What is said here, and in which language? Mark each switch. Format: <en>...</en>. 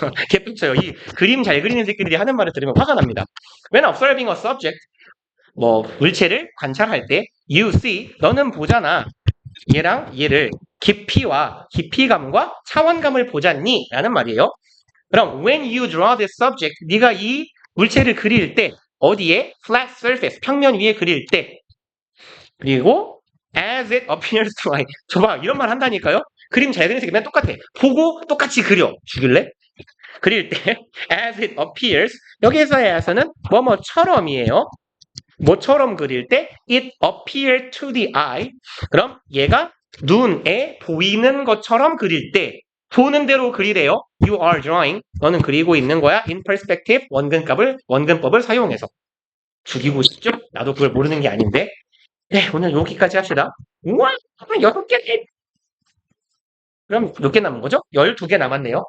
<ko>개뿔쳐요. 이 그림 잘 그리는 새끼들이 하는 말을 들으면 화가 납니다.</ko> <en>When observing a subject,</en> <ko>뭐 물체를 관찰할 때</ko> <en>you see,</en> <ko>너는 보잖아. 얘를 깊이감과 차원감을 보잖니? 라는 말이에요. 그럼</ko> <en>when you draw this subject,</en> <ko>네가 이 물체를 그릴 때 어디에?</ko> <en>flat surface,</en> <ko>평면 위에 그릴 때. 그리고</ko> <en>as it appears to eye.</en> <ko>저봐, 이런 말 한다니까요? 그림 잘 그리는 새끼면 똑같아. 보고 똑같이 그려. 죽일래? 그릴 때</ko> <en>as it appears,</en> <ko>여기서의 as는 뭐뭐처럼이에요. 뭐처럼 그릴 때</ko> <en>it appear to the eye.</en> <ko>그럼 얘가 눈에 보이는 것처럼 그릴 때 보는 대로 그리래요.</ko> <en>You are drawing.</en> <ko>너는 그리고 있는 거야.</ko> <en>In perspective.</en> <ko>원근법을 사용해서. 죽이고 싶죠? 나도 그걸 모르는 게 아닌데. 네, 오늘 여기까지 합시다. 우와! 6개. 그럼 몇 개 남은 거죠? 12개 남았네요.</ko>